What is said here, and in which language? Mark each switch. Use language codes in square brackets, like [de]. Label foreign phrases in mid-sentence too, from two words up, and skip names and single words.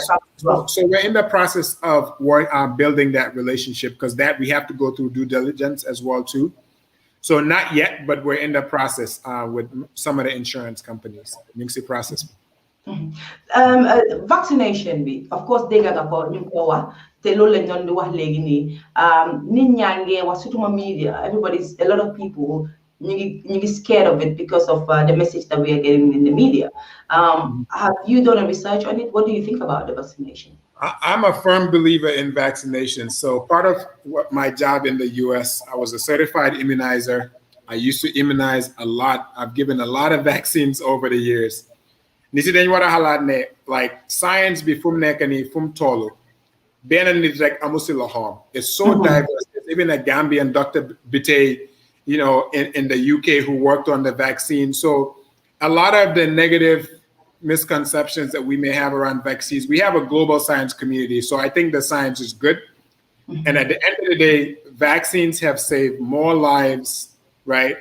[en] So we're in the process of building that relationship, because that we have to go through due diligence as well too. So not yet, but we're in the process with some of the insurance companies. Process. Vaccination bi, of course, [wo] dégg nga ko ñu ko wax te loolu lañ doon di wax léegi nii nit ñaa ngi wax surtout media, [en] a lot of people ñu ngi scared of it because of the message that we are getting in the media. Have you done a research on it? What do you think about the vaccination? I'm a firm believer in vaccination. So part of my job in the US, I was a certified immunizer. I used to immunize a lot. I've given a lot of vaccines over the years. [wo] Nisi dañ wara xalaat ne [en] like science [wo] bi fum nekk ni fum tollu benn nit rek amu si loxoom. [en] It's so diverse. There's even a Gambian Dr. Badjie, in the UK who worked on the vaccine. So a lot of the negative misconceptions that we may have around vaccines, we have a global science community. So I think the science is good. And at the end of the day, vaccines have saved more lives, right?